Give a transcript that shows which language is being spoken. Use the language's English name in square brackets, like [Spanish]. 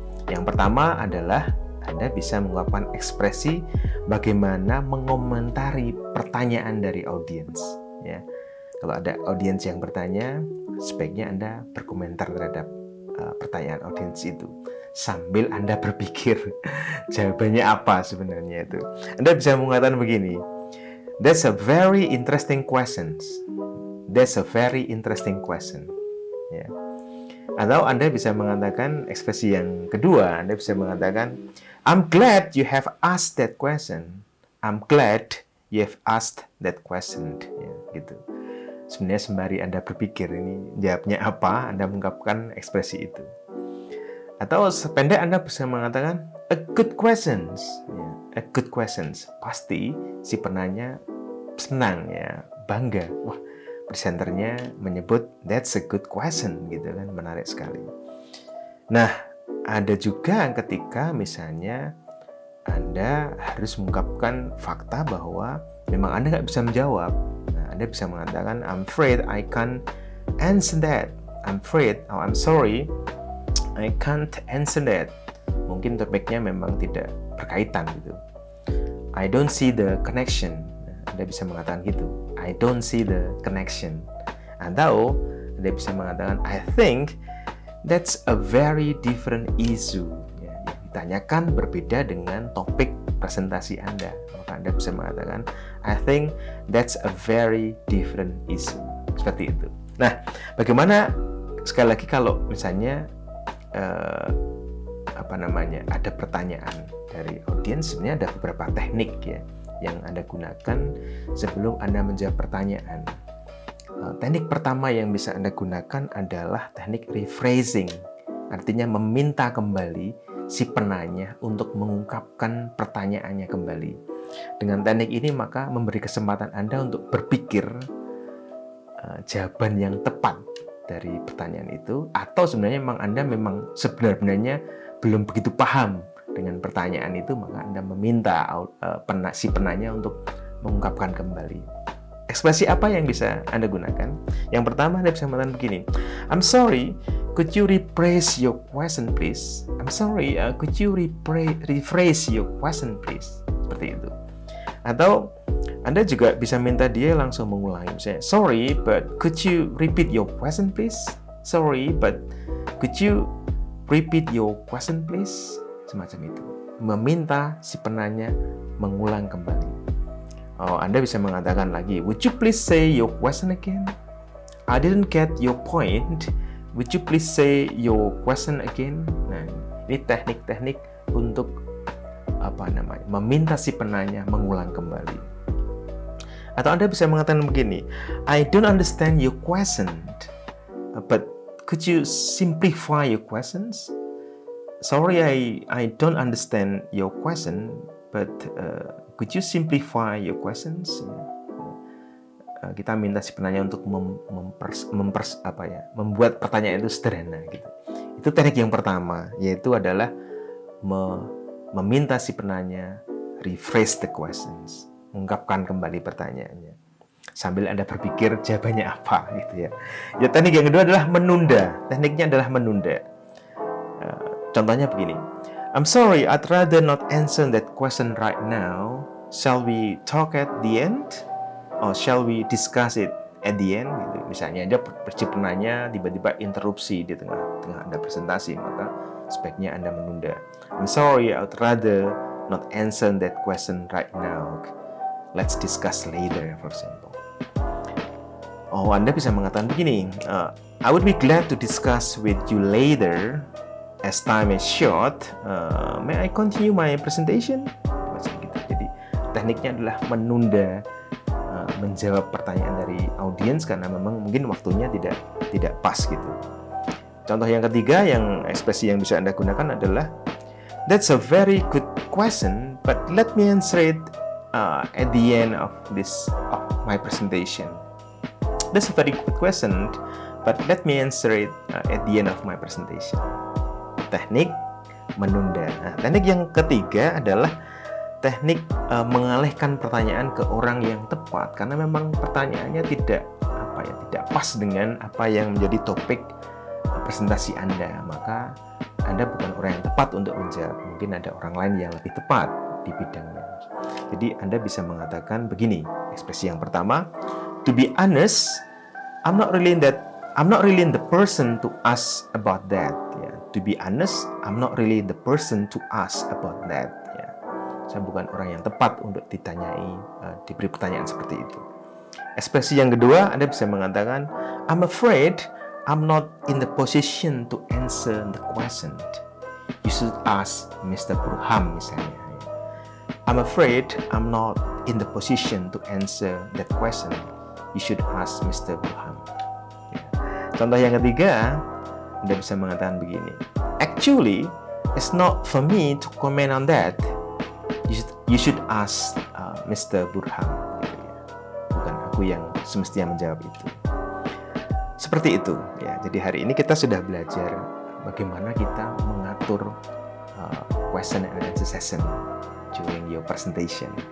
[Indonesian] Yang pertama adalah Anda bisa mengungkapkan ekspresi bagaimana mengomentari pertanyaan dari audiens. Ya, kalau ada audiens yang bertanya, sebaiknya Anda berkomentar terhadap pertanyaan audiens itu sambil Anda berpikir jawabannya apa sebenarnya itu. Anda bisa mengatakan begini, [English] that's a very interesting question. That's a very interesting question. [Indonesian] Ya. Atau Anda bisa mengatakan [English] ekspresi yang kedua, Anda bisa mengatakan, I'm glad you have asked that question. I'm glad you have asked that question. [Indonesian] Ya, gitu. Sebenarnya sembari Anda berpikir ini jawabnya apa, Anda mengungkapkan ekspresi itu. Atau sependek Anda bisa mengatakan [English] a good questions. [Indonesian] Ya, [English] a good questions. [Indonesian] Pasti si penanya senang ya, bangga. Wah, presenternya menyebut [English] that's a good question [Indonesian] gitu kan, menarik sekali. Nah, ada juga ketika misalnya Anda harus mengungkapkan fakta bahwa memang Anda nggak bisa menjawab. Nah, Anda bisa mengatakan [English] I'm afraid I can't answer that. I'm afraid, I'm sorry, I can't answer that. [Indonesian] Mungkin topiknya memang tidak berkaitan gitu. [English] I don't see the connection. [Indonesian] Anda bisa mengatakan gitu, [English] I don't see the connection. [Indonesian] Atau Anda bisa mengatakan, [English] I think that's a very different issue. [Indonesian] Ya, yang ditanyakan berbeda dengan topik presentasi Anda. Maka Anda bisa mengatakan, [English] I think that's a very different issue. [Indonesian] Seperti itu. Nah, bagaimana sekali lagi kalau misalnya ada pertanyaan dari audiens, sebenarnya ada beberapa teknik ya yang Anda gunakan sebelum Anda menjawab pertanyaan. Teknik pertama yang bisa Anda gunakan adalah teknik rephrasing. Artinya meminta kembali si penanya untuk mengungkapkan pertanyaannya kembali. Dengan teknik ini maka memberi kesempatan Anda untuk berpikir jawaban yang tepat dari pertanyaan itu, atau sebenarnya memang Anda sebenarnya belum begitu paham dengan pertanyaan itu, maka Anda meminta si penanya untuk mengungkapkan kembali. Ekspresi apa yang bisa Anda gunakan? Yang pertama, Anda bisa mengatakan begini, [English] I'm sorry, could you rephrase your question please? I'm sorry, could you rephrase your question please? [Indonesian] Seperti itu. Atau Anda juga bisa minta dia langsung mengulangi. Misalnya, [English] sorry, but could you repeat your question please? Sorry, but could you repeat your question please? [Indonesian] Semacam itu. Meminta si penanya mengulang kembali. Anda bisa mengatakan lagi, [English] would you please say your question again? I didn't get your point. Would you please say your question again? [Indonesian] Nah, ini teknik-teknik untuk meminta si penanya mengulang kembali. Atau Anda bisa mengatakan begini, [English] I don't understand your question, but could you simplify your questions? Sorry, I don't understand your question, but could you simplify your questions? [Indonesian] Kita minta si penanya untuk membuat pertanyaan itu sederhana. Gitu. Itu teknik yang pertama, yaitu adalah meminta si penanya [English] rephrase the questions, [Indonesian] mengungkapkan kembali pertanyaannya, sambil Anda berpikir jawabannya apa, gitu ya. Teknik yang kedua adalah menunda. Tekniknya adalah menunda. Contohnya begini. [English] I'm sorry, I'd rather not answer that question right now. Shall we talk at the end? Or shall we discuss it at the end? [Indonesian] Gitu. Misalnya Anda si penanya tiba-tiba interupsi di tengah Anda presentasi, maka sebaiknya Anda menunda. [English] I'm sorry, I'd rather not answer that question right now. Let's discuss later, for example. [Indonesian] Anda bisa mengatakan begini, [English] I would be glad to discuss with you later. As time is short, may I continue my presentation? [Indonesian] Macam gitu. Jadi tekniknya adalah menunda menjawab pertanyaan dari audiens karena memang mungkin waktunya tidak pas gitu. Contoh yang ketiga, yang ekspresi yang bisa Anda gunakan adalah, [English] that's a very good question, but let me answer it at the end of my presentation. That's a very good question, but let me answer it at the end of my presentation. [Indonesian] Teknik menunda. Nah, teknik yang ketiga adalah teknik mengalihkan pertanyaan ke orang yang tepat, karena memang pertanyaannya tidak pas dengan apa yang menjadi topik presentasi Anda, maka Anda bukan orang yang tepat untuk menjawab. Mungkin ada orang lain yang lebih tepat di bidangnya. Jadi Anda bisa mengatakan begini, ekspresi yang pertama, [English] to be honest, I'm not really the person to ask about that. [Indonesian] Ya. [English] To be honest, I'm not really the person to ask about that. [Indonesian] Ya. Saya bukan orang yang tepat untuk diberi pertanyaan seperti itu. Ekspresi yang kedua, Anda bisa mengatakan, [English] I'm afraid I'm not in the position to answer the question. You should ask Mr. Burham [Indonesian] misalnya. [English] I'm afraid I'm not in the position to answer that question. You should ask Mr. Burham. [Indonesian] Contoh yang ketiga, Anda bisa mengatakan begini. [English] Actually, it's not for me to comment on that. You should ask Mr. Burham. [Indonesian] Bukan aku yang semestinya menjawab itu. Seperti itu. Ya. Jadi hari ini kita sudah belajar bagaimana kita mengatur [English] question and answer session during your presentation.